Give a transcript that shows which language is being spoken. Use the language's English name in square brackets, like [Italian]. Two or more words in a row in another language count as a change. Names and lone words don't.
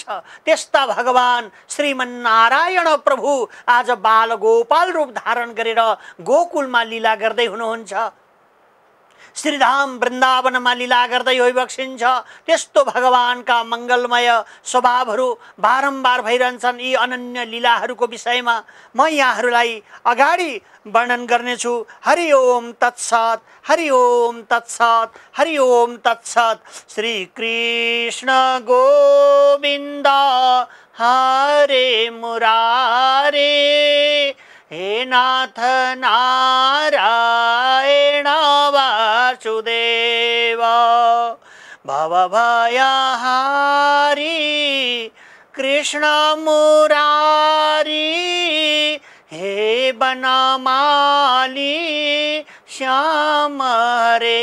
[Nepali] त्यस्ता भगवान श्रीमन्नारायण प्रभु आज बालगोपाल रूप धारण गरेर गोकुलमा लीला गर्दै हुनुहुन्छ। श्रीधाम वृन्दावनमा लीला गर्दै होइबक्सिन्छ। त्यस्तो भगवानका मङ्गलमय स्वभावहरू बारम्बार भइरहन्छन्। यी अनन्य लीलाहरूको विषयमा म यहाँहरूलाई अगाडि वर्णन गर्नेछु। [Sanskrit] हरि ओम तत्सत, हरि ओम तत्सत, हरि ओम तत्सत। श्री कृष्ण गोविन्द हरे मुरारे, हे नाथ नारायण वासुदेव, भवभयहारी कृष्ण मुरारी, हे बनमाली श्याम हरे।